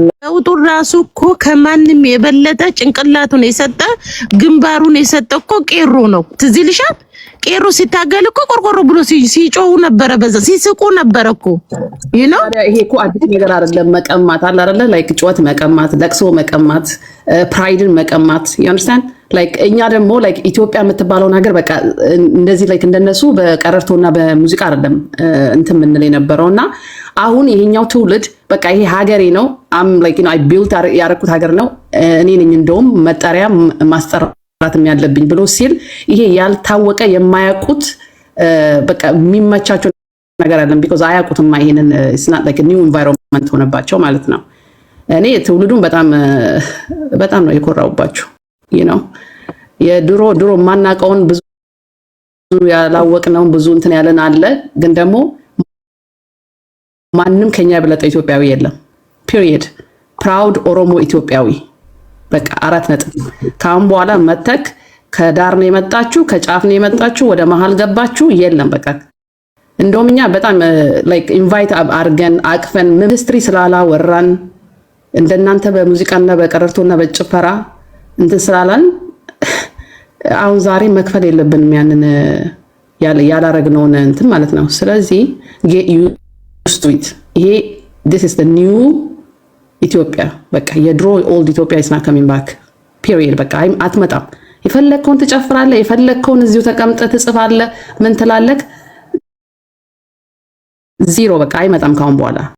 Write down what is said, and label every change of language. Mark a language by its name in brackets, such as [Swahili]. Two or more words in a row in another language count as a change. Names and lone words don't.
[Amharic] ለውጡ ራሱ እኮ ከማንም የበለጠ ጭንቅላቱን የሰጠ ግንባሩን የሰጠ እኮ ቄሮ ነው። ትዝ ይልሻል? ቄሮ ሲታገል እኮ ቆርቆሮ ብሎ ሲጮሁ ነበረ፣ በዛ ሲስቁ ነበረ እኮ ይሄ እኮ አዲስ ነገር አይደለም። መቀማት አለ አይደለ? ላይክ ጩኸት መቀማት፣ ለቅሶ መቀማት፣ ፕራይድን መቀማት [English] you understand? [Amharic] ላይክ እኛ ደግሞ ላይክ ኢትዮጵያ የምትባለው ነገር በቃ እንደዚህ ላይክ እንደነሱ በቀረርቶና በሙዚቃ አይደለም እንትን ምን የነበረውና አሁን ይሄኛው ትውልድ በቃ ይሄ ሀገሬ ነው [English] I'm like I built [Amharic] ያረኩት ሀገር ነው እኔ ነኝ እንደውም መጠሪያ ማስጠራትም ያለብኝ ብሎ ሲል ይሄ ያልታወቀ የማያውቁት በቃ የሚመቻቸው ነገር አይደለም because አያውቁትም ይሄንን [English] it's not like a new environment [Amharic] ሆነባቸው ማለት ነው። እኔ ትውልዱን በጣም ነው የኮራውባቸው [English] you know [Amharic] የድሮ ማናቀውን ብዙ ያላወቅነው ብዙ እንትን ያለን አለ ግን ደግሞ ማንንም ከኛ በለጠ ኢትዮጵያዊ የለም [English] period proud [Amharic] ኦሮሞ ኢትዮጵያዊ በቃ 4 ነጥብ ካሁን በኋላ መተክ ከዳር ነው የመጣችሁ ከጫፍ ነው የመጣችሁ ወደ መሃል ገባችሁ የለም በቃ እንደውም እኛ በጣም [English] like invite [Amharic] አርገን አቅፈን ሚኒስትሪ ስላላ ወራን እንደናንተ በሙዚቃና በቀረርቶና በጭፈራ እንትን ስላላን አሁን ዛሬ መክፈል የለብንም ያንን ያላረግነውን እንትን ማለት ነው። ስለዚህ [English] get used to it [Amharic] ይሄ [English] this is the new [Amharic] ኢትዮጵያ በቃ የድሮ old ኢትዮጵያ [English] is not coming back period [Amharic] በቃ አትመጣም። የፈለከውን ትጨፍራለህ የፈለከውን እዚሁ ተቀምጠህ ትጽፋለህ ምን ትላለህ ዜሮ በቃ አይመጣም ካሁን በኋላ